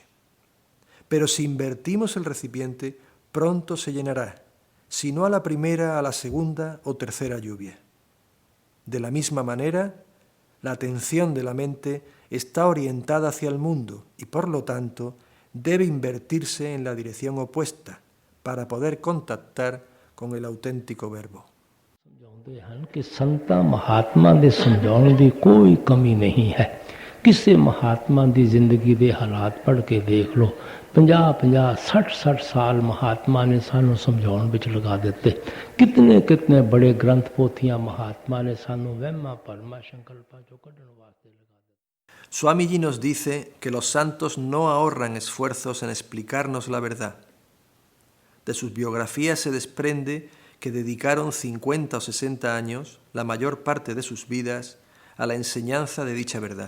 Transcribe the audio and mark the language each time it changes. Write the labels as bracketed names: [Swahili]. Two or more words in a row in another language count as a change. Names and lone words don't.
[Spanish] Pero si invertimos el recipiente, pronto se llenará, si no a la primera, a la segunda o tercera lluvia. De la misma manera, la atención de la mente está orientada hacia el mundo y, por lo tanto, debe invertirse en la dirección opuesta para poder contactar con el auténtico verbo. [Punjabi] ਕਿ ਸੰਤਾ ਮਹਾਤਮਾ ਦੇ ਸਮਝਾਨੇ ਦੀ ਕੋਈ ਕਮੀ ਨਹੀਂ ਹੈ। ਕਿਸੀ ਮਹਾਤਮਾ ਦੀ ਜ਼ਿੰਦਗੀ ਦੇ ਹਾਲਾਤ ਪੜ੍ਹ ਕੇ ਦੇਖ ਲੋ, 50-50, 60-60 ਸਾਲ ਮਹਾਤਮਾ ਨੇ ਸਾਨੂੰ ਸਮਝਾਨੇ ਵਿਚ ਲਗਾ ਦੇਤੇ। ਕਿਤਨੇ ਕਿਤਨੇ ਬੜੇ ਗ੍ਰੰਥ ਪੋਥੀਆਂ ਮਹਾਤਮਾ ਨੇ ਸਾਨੂੰ ਵਹਿਮਾਂ ਭਰਮਾਂ ਸੰਕਲਪਾਂ ਚੋਂ ਕੱਢਣ ਵਾਸਤੇ ਲਗਾ ਦੇਤੇ। [Spanish] Swamiji nos dice que los santos no ahorran esfuerzos en explicarnos la verdad. De sus biografías se desprende que dedicaron 50 o 60 años, la mayor parte de sus vidas, a la enseñanza de dicha verdad.